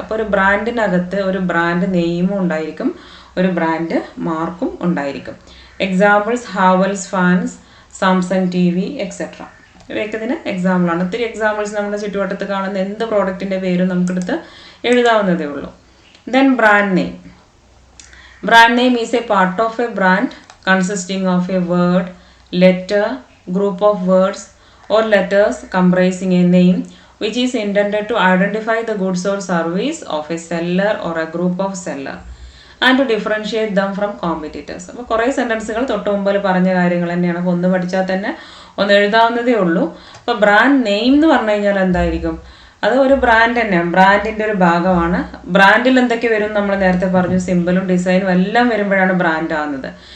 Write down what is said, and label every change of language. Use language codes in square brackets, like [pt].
[ml] അപ്പോൾ ഒരു ബ്രാൻഡിനകത്ത് ഒരു ബ്രാൻഡ് നെയിമും ഉണ്ടായിരിക്കും, ഒരു ബ്രാൻഡ് മാർക്കും ഉണ്ടായിരിക്കും. [en] Examples Havells fans, Samsung TV et cetera. [ml] ഇവയൊക്കെ ഇതിന് എക്സാമ്പിളാണ്. ഒത്തിരി എക്സാമ്പിൾസ് നമ്മുടെ ചുറ്റുവട്ടത്ത് കാണുന്ന എന്ത് പ്രോഡക്റ്റിൻ്റെ പേരും നമുക്കെടുത്ത് എഴുതാവുന്നതേ ഉള്ളൂ. [en] Then brand name. Brand name is a part of a brand consisting of a word, letter, group of words or letters comprising a name which is intended to identify the goods or service of a seller or a group of seller and to differentiate them from competitors. [ml] അപ്പോൾ കുറേ സെൻറ്റൻസുകൾ തൊട്ട് മുമ്പിൽ പറഞ്ഞ കാര്യങ്ങൾ തന്നെയാണ്. അപ്പോൾ ഒന്ന് പഠിച്ചാൽ തന്നെ ഒന്ന് എഴുതാവുന്നതേ ഉള്ളൂ. അപ്പോൾ ബ്രാൻഡ് നെയിം എന്ന് പറഞ്ഞു കഴിഞ്ഞാൽ എന്തായിരിക്കും, അത് ഒരു ബ്രാൻഡ് തന്നെയാണ്, ബ്രാൻഡിൻ്റെ ഒരു ഭാഗമാണ്. ബ്രാൻഡിൽ എന്തൊക്കെ വരും നമ്മൾ നേരത്തെ പറഞ്ഞു, സിമ്പിളും ഡിസൈനും എല്ലാം വരുമ്പോഴാണ് ബ്രാൻഡ് ആകുന്നത്.